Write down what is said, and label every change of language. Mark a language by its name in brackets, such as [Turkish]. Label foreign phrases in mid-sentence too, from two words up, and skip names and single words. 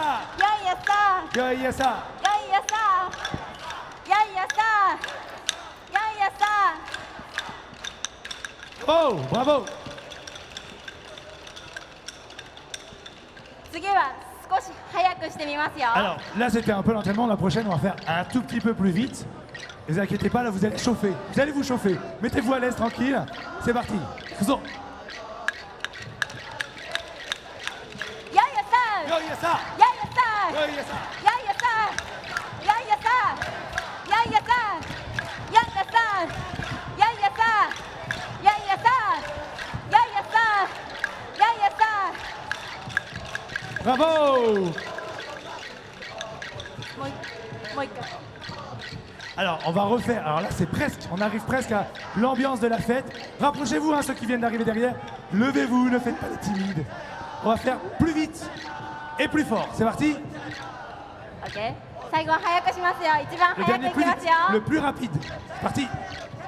[Japanese] Yoyasa. よい朝よい朝よい朝 [French] Oh, bravo. [Japanese] 次は少し早くしてみますよ。 [French] Alors là c'était un peu l'entraînement, la prochaine on va faire un tout petit peu plus vite. Ne vous inquiétez pas, là vous allez chauffer, vous allez vous chauffer. Mettez-vous à l'aise tranquille, c'est parti. Faisons. [Japanese] よい朝 Yoyasa. よい朝 Yoyasa. よい朝よい朝よい朝よい朝よい朝よい朝よい朝よい朝 [French] Bravo. [Japanese] もう一回 [French] Alors on va refaire, alors là c'est presque, on arrive presque à l'ambiance de la fête. Rapprochez-vous ceux qui viennent d'arriver derrière. Levez-vous, ne faites pas les timides. On va faire plus vite et plus fort. C'est parti. [Japanese] OK 最後は早くしますよ。一番 [French] Le [Japanese] 早く [French] dernier [Japanese] いき [French] plus [Japanese] ま [French] vite, [Japanese] すよ。 [French] le plus rapide. C'est parti.